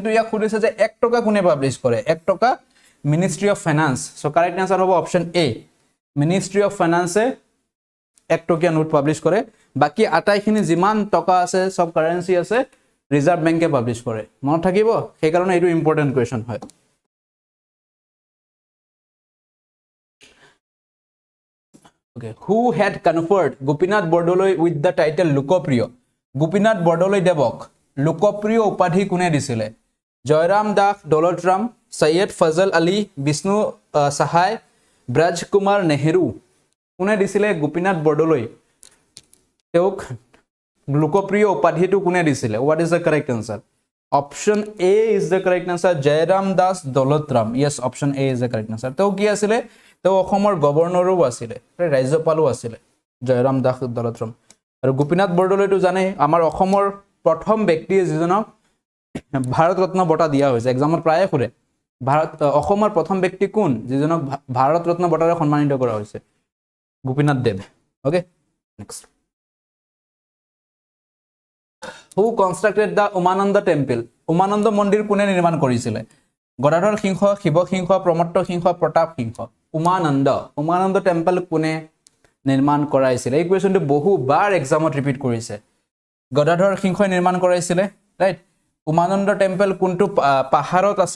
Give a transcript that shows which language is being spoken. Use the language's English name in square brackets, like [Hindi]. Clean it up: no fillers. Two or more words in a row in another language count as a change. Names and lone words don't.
[Assamese] ইয়াক খুদিছে যে 1 টকা কোনে পাবলিশ কৰে 1 টকা [English] Ministry of Finance [Assamese] সো [English] correct answer [Assamese] হ'ব [English] option A Ministry of Finance [Assamese] 1 টকীয়া নোট পাবলিশ কৰে বাকি আটাইখিনি যিমান টকা আছে সব কারেন্সি আছে ৰিজাৰ্ভ বেংকে পাবলিশ কৰে মনত থাকিব সেই কাৰণে এটো [English] important question [Assamese] হয় [English] Okay, who had conferred Gopinath Bordoloi with the title Lokopriyo? [Assamese] Gopinath Bordoloi Devok Lokopriyo উপাধি কোনে দিছিলে? জয়রাম দাস দৌলতরাম, সৈয়দ ফজল আলী, বিষ্ণু সাহায়, ব্ৰজ কুমাৰ নেহেৰু কোনে দিছিলে গোপীনাথ বৰদলৈ তেওঁক লোকপ্ৰিয় উপাধিটো কোনে দিছিলে? [English] What is the correct answer? Option A is the correct answer. Jairam Das Dolothram. Yes, option A is the correct answer. [Assamese] তো কি আছিল? তো অসমৰ গভৰ্ণৰো আছিল, ৰাজ্যপালো আছিল জয়ৰাম দাস দলতৰাম আৰু গোপীনাথ বৰদলৈটো জানে আমাৰ অসমৰ প্ৰথম ব্যক্তি যিজনক ভাৰত ৰত্ন বঁটা দিয়া হৈছে এক্সামত প্ৰায়ে কৰে অসমৰ প্ৰথম ব্যক্তি কোন যিজনক ভাৰত ৰত্ন বঁটাৰে সন্মানিত কৰা হৈছে গোপীনাথ দেৱ [English] okay next Who constructed the Umananda temple? [Assamese] Umananda মন্দিৰ কোনে নিৰ্মাণ কৰিছিলে? গদাধৰ সিংহ, শিৱ সিংহ, প্ৰমত্ত সিংহ, প্ৰতাপ সিংহ। উমানন্দ টেম্পল কোনে নিৰ্মাণ কৰাইছিলে? এই কোৱেশ্চনটো বহুবাৰ এক্সামত ৰিপিট কৰিছে। গদাধৰ সিংহই নিৰ্মাণ কৰাইছিলে, ৰাইট? উমানন্দ টেম্পল কোনটো পাহাৰত আছে?